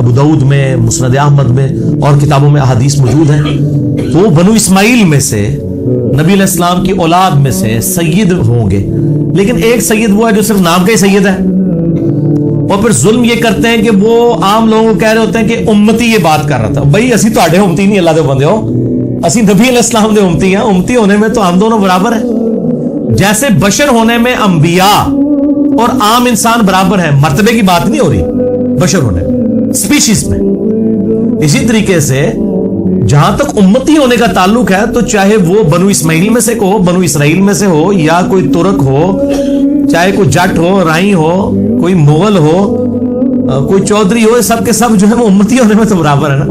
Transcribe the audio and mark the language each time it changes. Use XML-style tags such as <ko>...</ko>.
<ur>ابو داؤد میں، مسند احمد میں اور کتابوں میں احادیث موجود ہیں. وہ بنو اسماعیل میں سے نبی علیہ السلام کی اولاد میں سے سید ہوں گے. لیکن ایک سید وہ ہے جو صرف نام کا ہی سید ہے، اور پھر ظلم یہ کرتے ہیں کہ وہ عام لوگوں کو کہہ رہے ہوتے ہیں کہ امتی یہ بات کر رہا تھا.</ur> <pa>بھائی اسی تو آڈے امتی نہیں، اللہ دے بندے ہو، اسی نبی علیہ السلام دے امتی ہیں.</pa> <ur>امتی ہونے میں تو ہم دونوں برابر ہیں. جیسے بشر ہونے میں انبیاء اور عام انسان برابر ہیں، مرتبے کی بات نہیں ہو رہی بشر ہونے میں، سپیشیز میں. اسی طریقے سے جہاں تک امتی ہونے کا تعلق ہے تو چاہے وہ بنو اسماعیل میں سے ہو، بنو اسرائیل میں سے ہو، یا کوئی ترک ہو، چاہے کوئی جٹ ہو، رائی ہو، کوئی مغل ہو، کوئی چودھری ہو، سب کے سب جو ہے وہ امتی ہونے میں تو برابر ہے نا.</ur>